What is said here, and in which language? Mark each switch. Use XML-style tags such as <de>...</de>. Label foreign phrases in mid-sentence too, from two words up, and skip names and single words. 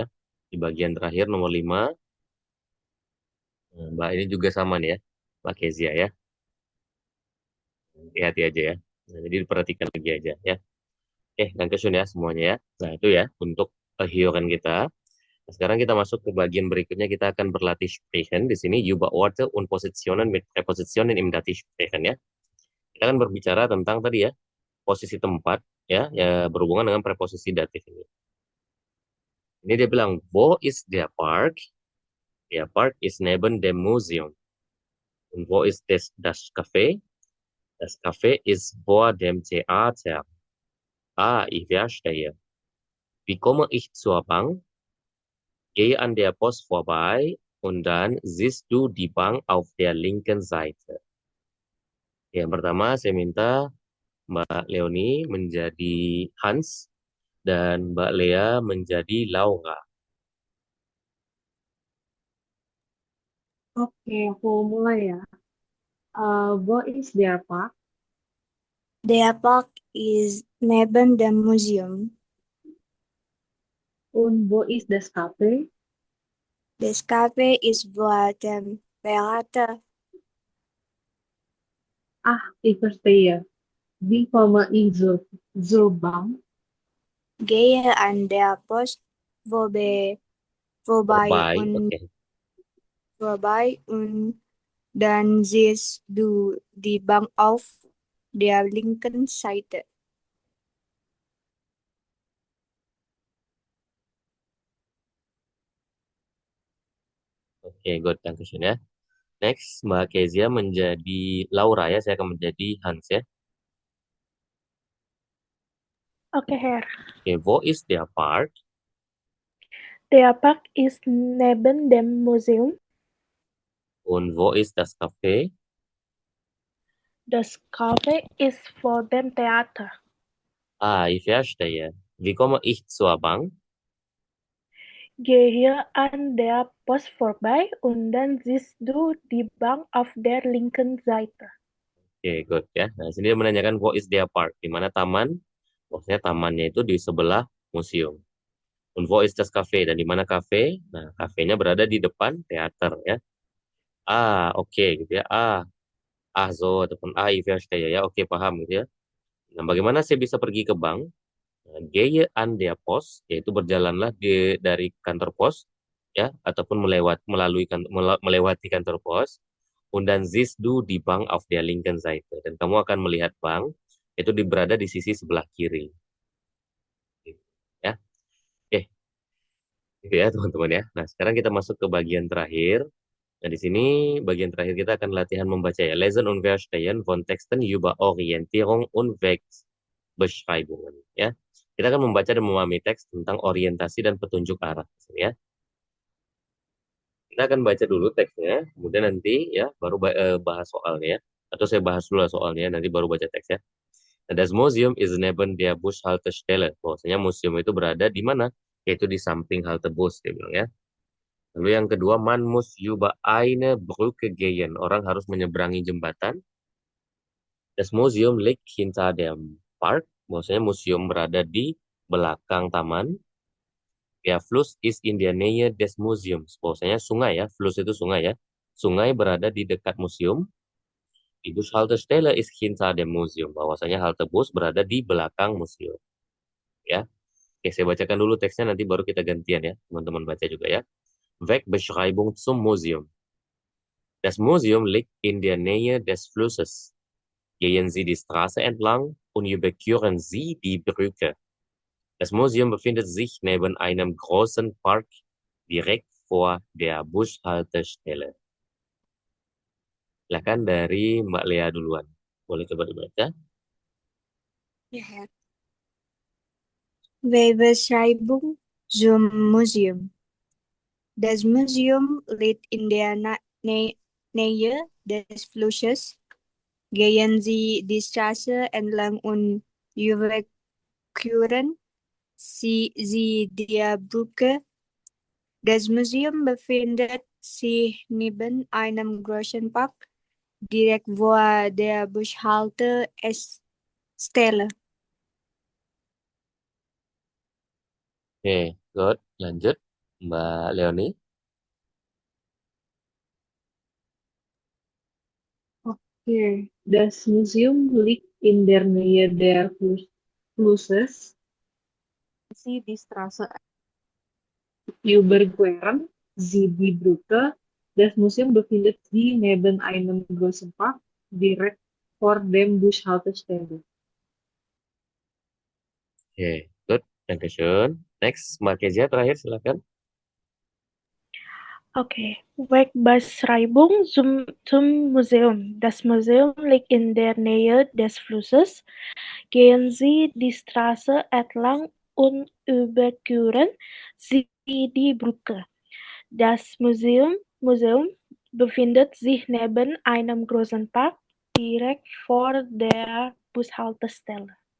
<id>Di bagian terakhir nomor 5. Nah, Mbak ini juga sama nih ya. Mbak Kezia ya. Hati-hati aja ya. Nah, jadi diperhatikan lagi aja ya. Dankeschön ya semuanya ya. Nah, itu ya untuk hiokan kita. Nah, sekarang kita masuk ke bagian berikutnya, kita akan berlatih sprechen. Di sini</id> <de>über Orte und Positionen mit Präpositionen im Dativ sprechen ya.</de> <id>Kita akan berbicara tentang tadi ya, posisi tempat ya, ya berhubungan dengan preposisi datif ini. Ini dia bilang,</id> <de>wo ist der Park? Der Park ist neben dem Museum. Und wo ist das Café? Das Café ist vor dem Theater. Ah, ich verstehe. Wie komme ich zur Bank? Gehe an der Post vorbei und dann siehst du die Bank auf der linken Seite.</de> <id>Yang pertama, saya minta Mbak Leonie menjadi Hans dan Mbak Lea menjadi Laura. Oke, aku mulai ya.</id> <de>Wo ist der Park? Der Park is neben dem Museum. Und wo ist das Café? Das Café ist vor dem Theater. Ah, ich verstehe. Wie komme ich zur Bank? Gehe an der Post vorbei, Vorbei, oke. vorbei und dann siehst du die Bank auf der linken Seite.</de> <id>Oke, good, dankeschön ya. Next, Mbak Kezia menjadi Laura ya, saya akan menjadi Hans ya.</id> <de>Okay, Herr. Oke, wo ist der Park? Der Park ist neben dem Museum. Und wo ist das Café? Das Café ist vor dem Theater. Ah, ich verstehe. Wie komme ich zur Bank? Gehe an der Post vorbei und dann siehst du die Bank auf der linken Seite.</de> <id>Oke, good ya. Nah, sini dia menanyakan</id> <de>wo is der Park,</de> <id>di mana taman? Maksudnya tamannya itu di sebelah museum.</id> <de>Und wo ist das Café?</de> <id>Dan di mana kafe? Nah, kafenya berada di depan teater ya. Ah, oke gitu ya. Ah, so ataupun</id> <de>ich verstehe</de> <id>ya. Oke, paham gitu ya. Nah, bagaimana saya bisa pergi ke bank? Nah,</id> <de>gehe an der Post,</de> <id>yaitu berjalanlah dari kantor pos ya, ataupun melewati kantor pos.</id> <de>Und dann siehst du die Bank auf der linken Seite.</de> <id>Dan kamu akan melihat bank itu berada di sisi sebelah kiri. Gitu, ya, oke, gitu ya teman-teman ya. Nah, sekarang kita masuk ke bagian terakhir. Nah, di sini bagian terakhir kita akan latihan membaca ya.</id> <de>Lesen und verstehen von Texten über Orientierung und Wegbeschreibungen.</de> <id>Ya, kita akan membaca dan memahami teks tentang orientasi dan petunjuk arah. Ya, kita akan baca dulu teksnya, kemudian nanti ya baru bahas soalnya ya. Atau saya bahas dulu soalnya, nanti baru baca teks ya. Nah,</id> <de>das Museum ist neben der Bushaltestelle.</de> <id>Bahwasanya museum itu berada di mana? Yaitu di samping halte bus, dia bilang ya. Lalu yang kedua,</id> <de>man muss über eine Brücke gehen.</de> <id>Orang harus menyeberangi jembatan.</id> <de>Das Museum liegt hinter dem Park.</de> <id>Maksudnya museum berada di belakang taman.</id> <de>Der Fluss ist in der Nähe des Museums.</de> <id>Maksudnya sungai ya. Fluss itu sungai ya. Sungai berada di dekat museum.</id> <de>Die Bushaltestelle ist hinter dem Museum.</de> <id>Bahwasanya halte bus berada di belakang museum. Ya. Oke, saya bacakan dulu teksnya, nanti baru kita gantian ya. Teman-teman baca juga ya.</id> <de>Wegbeschreibung zum Museum. Das Museum liegt in der Nähe des Flusses. Gehen Sie die Straße entlang und überqueren Sie die Brücke. Das Museum befindet sich neben einem großen Park direkt vor der Bushaltestelle.</de> <id>Silakan dari Mbak Lea duluan. Boleh coba dibaca?</id> <de>Ja, Herr. Webeschreibung zum Museum. Das Museum liegt in der Nähe des Flusses. Gehen Sie die Straße entlang und überqueren Sie die Brücke. Das Museum befindet sich neben einem großen Park, direkt vor der Bushaltestelle.</de> <id>Oke, good. Lanjut. Mbak Leonie.</id> <de>Okay, das Museum liegt in der Nähe der Flusses. Sie die Straße überqueren sie die Brücke. Das Museum befindet sich neben einem großen Park direkt vor dem Bushaltestelle.</de> <id>Oke, good. Dankeschön. Next, Markezia terakhir silakan. Okay.</id> <de>Wegbeschreibung zum Museum. Das Museum liegt in der Nähe des Flusses. Gehen Sie die Straße entlang und überqueren Sie die Brücke. Das Museum befindet sich neben einem großen Park direkt vor der Bushaltestelle.</de>